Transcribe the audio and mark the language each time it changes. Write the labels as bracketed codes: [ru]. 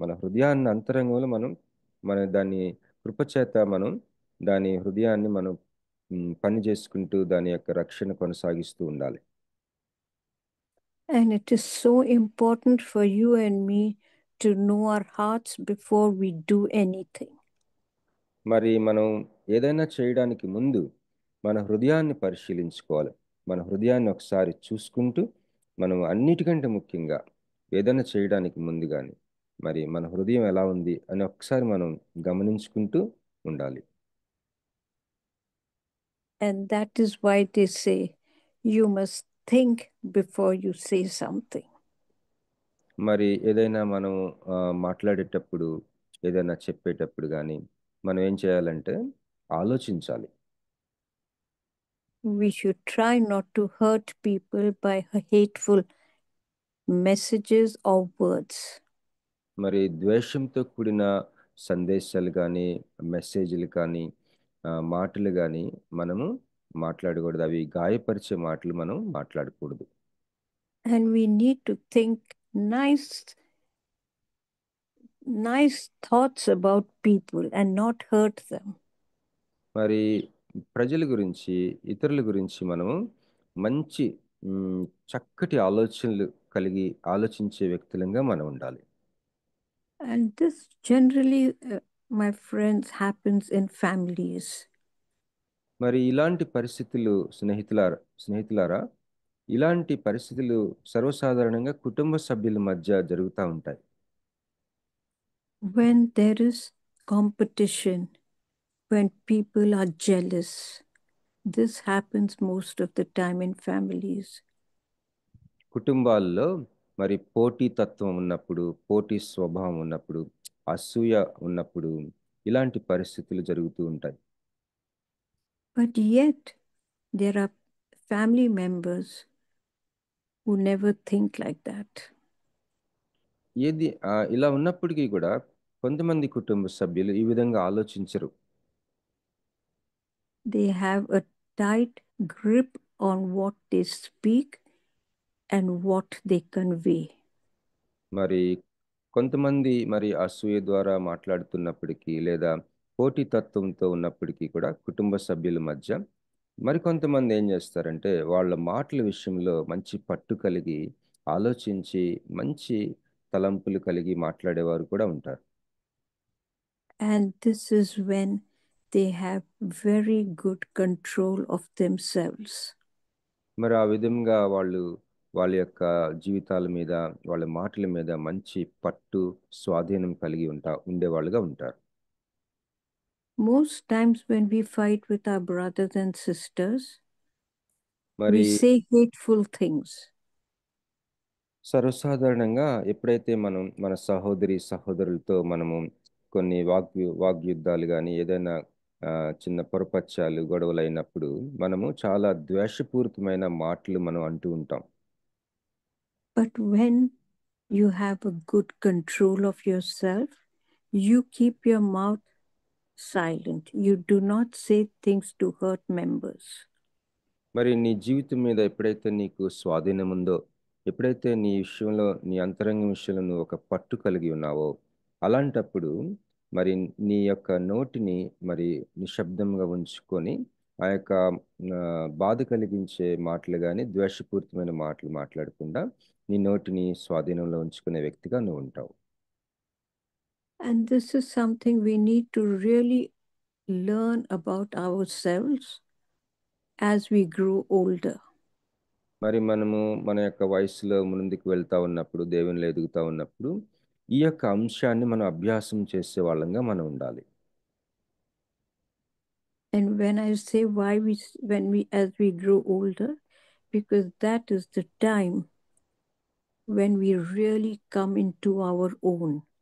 [te] మన హృదయాన్ని అంతరంగంలో మన దాన్ని కృపచేత మనం దాని హృదయాన్ని మనం పని చేసుకుంటూ దాని యొక్క రక్షణ కొనసాగిస్తూ ఉండాలి. [en] And it is so important for you and me to know our hearts before we do anything. [te] మరి మనం ఏదైనా చేయడానికి ముందు మన హృదయాన్ని పరిశీలించుకోవాలి. మన హృదయాన్ని ఒకసారి చూసుకుంటూ మనం అన్నిటికంటే ముఖ్యంగా ఏదైనా చేయడానికి ముందు కానీ మరి మన హృదయం ఎలా ఉంది అని ఒకసారి మనం గమనించుకుంటూ ఉండాలి. [en] And that is why they say you must think before you say something. [te] మరి ఏదైనా మనం మాట్లాడేటప్పుడు ఏదైనా చెప్పేటప్పుడు కానీ మనం ఏం చేయాలంటే ఆలోచించాలి. [en] We should try not to hurt people by hateful messages or words. [te] మరి ద్వేషంతో కూడిన సందేశాలు కానీ మెసేజ్లు కానీ మాటలు కానీ మనము మాట్లాడకూడదు. అవి గాయపరిచే మాటలు మనం మాట్లాడకూడదు. [en] And we need to think nice thoughts about people and not hurt them. [te] మరి ప్రజల గురించి ఇతరుల గురించి మనము మంచి చక్కటి ఆలోచనలు కలిగి ఆలోచించే వ్యక్తులంగా మనం ఉండాలి. [en] And this generally, my friends, happens in families. [te] మరి ఇలాంటి పరిస్థితులు స్నేహితులారా ఇలాంటి పరిస్థితులు సర్వసాధారణంగా కుటుంబ సభ్యుల మధ్య జరుగుతూ ఉంటాయి. [en] When there is competition, when people are jealous, this happens most of the time in families. [te] కుటుంబాల్లో మరి పోటీ తత్వం ఉన్నప్పుడు, పోటీ స్వభావం ఉన్నప్పుడు, అసూయ ఉన్నప్పుడు ఇలాంటి పరిస్థితులు జరుగుతూ ఉంటాయి. [en] But yet there are family members who never think like that. [te] ఇలా ఉన్నప్పటికీ కూడా కొంతమంది కుటుంబ సభ్యులు ఈ విధంగా ఆలోచించరు. [en] They have a tight grip on what they speak and what they convey. [te] మరి కొంతమంది మరి అసూయ ద్వారా మాట్లాడుతున్నప్పటికీ లేదా పోటీ తత్వంతో ఉన్నప్పటికీ కూడా కుటుంబ సభ్యుల మధ్య మరి కొంతమంది ఏం చేస్తారంటే వాళ్ళ మాటల విషయంలో మంచి పట్టు కలిగి ఆలోచించి మంచి తలంపులు కలిగి మాట్లాడేవారు కూడా ఉంటారు. [en] And this is when they have very good control of themselves. [te] మరి ఆ విధంగా వాళ్ళు వాళ్ళ యొక్క జీవితాల మీద, వాళ్ళ మాటల మీద మంచి పట్టు, స్వాధీనం కలిగి ఉండేవాళ్ళుగా ఉంటారు. [en] Most times when we fight with our brothers and sisters, మరి we say hateful things. [te] సర్వసాధారణంగా ఎప్పుడైతే మనం మన సహోదరులతో మనము కొన్ని వాగ్యుద్ధాలు కానీ ఏదైనా చిన్న పొరపచ్చాలు, గొడవలు అయినప్పుడు మనము చాలా ద్వేషపూరితమైన మాటలు మనం అంటూ ఉంటాం. [en] But when you have a good control of yourself, you keep your mouth silent. You do not say things to hurt members. [te] మరి నీ జీవితం మీద ఎప్పుడైతే నీకు స్వాధీనం ఉందో, ఎప్పుడైతే నీ విషయంలో, నీ అంతరంగం విషయంలో నువ్వు ఒక పట్టు కలిగి ఉన్నావో, అలాంటప్పుడు మరి నీ యొక్క నోటిని మరి నిశ్శబ్దంగా ఉంచుకొని ఆ యొక్క బాధ కలిగించే మాటలు కానీ, ద్వేషపూరితమైన మాటలు మాట్లాడకుండా నీ నోటిని స్వాధీనంలో ఉంచుకునే వ్యక్తిగా నువ్వు ఉంటావు. [en] And this is something we need to really learn about ourselves as we grow older. [te] మరి మనము మన యొక్క వయసులో ముందుకు వెళ్తా ఉన్నప్పుడు, దేవునిలో ఎదుగుతా ఉన్నప్పుడు ఈ యొక్క అంశాన్ని మనం అభ్యాసం చేసే వాళ్ళంగా మనం ఉండాలి. [en] And when I say as we grow older, because that is the time when we really come into our own.